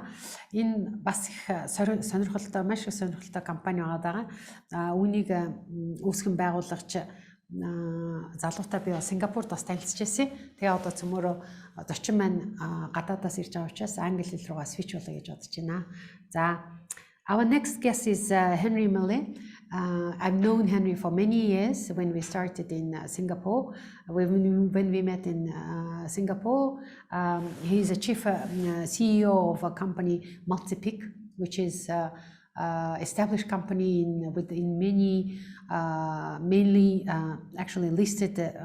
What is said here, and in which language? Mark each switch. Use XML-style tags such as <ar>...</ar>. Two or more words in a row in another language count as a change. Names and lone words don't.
<mn>Энэ бас их сонирхолтой, маш их сонирхолтой компани байгаа. Үүнийг үүсгэн байгуулагч залуутай би Сингапурт бас танилцж байсан. Тэгээ одоо цөмөрөө зочин маань гадаадаас ирж байгаа учраас англи хэл руугаа switch болоо гэж бодож байна.</mn> <en>За our next guest is Henry Millet. I've known Henry for many years when we started in Singapore. When we met in Singapore, he's a chief CEO of a company, Multipic, which is established company in many, mainly actually listed.</en>